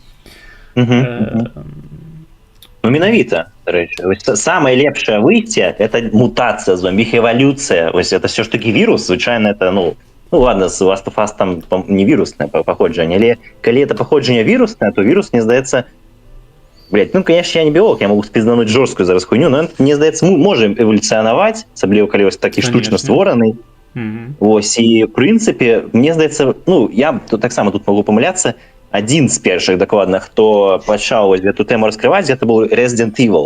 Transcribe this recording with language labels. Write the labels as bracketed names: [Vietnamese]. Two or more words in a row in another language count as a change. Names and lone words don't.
[Belarusian] Ну, менавіта, рэчы. Самае лепшае выйсце — это мутацыя зомбі, іх эвалюцыя. Вось это все ж такі вірус, звычайна это, ну ладно, з Last of Us там не віруснае паходжанне, але калі это паходжанне віруснае, то вірус, мне здаецца, [Russian] блядь, ну, конечно, я не биолог, я могу спиздануть жорсткую зараз хуйню, но мне здаецца, мы можем эволюцыянаваць, [Belarusian] асабліва калі вось такі штучна створаны. Вось, і в прынцыпе, мне здаецца, ну, я таксама тут могу памыляцца, адзін з першых дакладна, хто пачаў эту тэму раскрываць, гэта быў Resident Evil.